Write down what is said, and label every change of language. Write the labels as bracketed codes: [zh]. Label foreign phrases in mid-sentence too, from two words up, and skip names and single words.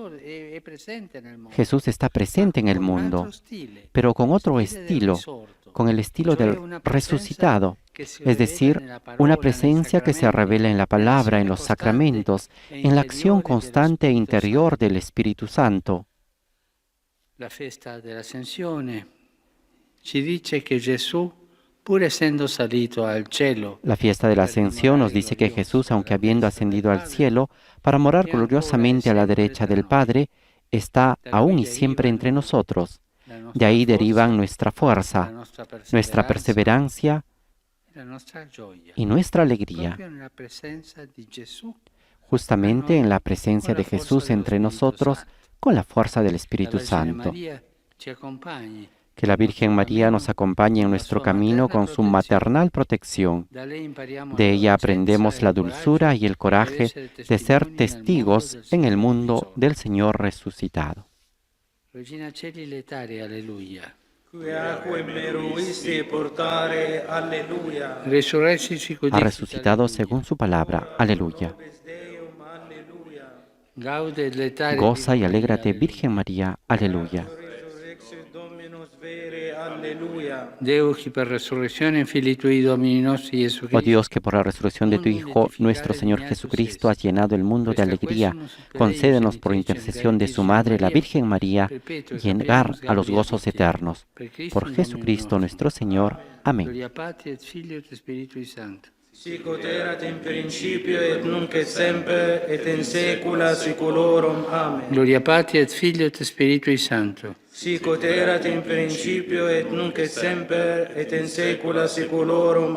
[es] Jesús está presente en el mundo, pero con otro estilo, con el estilo del resucitado, es decir, una presencia que se revela en la palabra, en los sacramentos, en la acción constante e interior del Espíritu Santo. [it] La festa dell'Ascensione ci dice che Gesù, pur essendo salito al cielo, [es] la fiesta de la Ascensión nos dice que Jesús, aunque habiendo ascendido al cielo para morar gloriosamente a la derecha del Padre, está aún y siempre entre nosotros. De ahí derivan nuestra fuerza, nuestra perseverancia y nuestra alegría. Justamente en la presencia de Jesús entre nosotros, con la fuerza del Espíritu Santo. Que la Virgen María nos acompañe en nuestro camino con su maternal protección. De ella aprendemos la dulzura y el coraje de ser testigos en el mundo del Señor resucitado. [la] Regina Celi letare, alleluia. [es] Ha resucitado según su palabra. Aleluya. Goza y alégrate, Virgen María. Aleluya. Oh Dios, que por la resurrección de tu Hijo, nuestro Señor Jesucristo, has llenado el mundo de alegría, concédenos por intercesión de su Madre, la Virgen María, llegar a los gozos eternos. Por Jesucristo nuestro Señor. Amén. [la] Sicut erat in principio et nunc et semper et in saecula saeculorum. Amen. Gloria Patri et Filio et Spiritui Sancto. Sicut erat in principio et nunc et semper et in saecula saeculorum.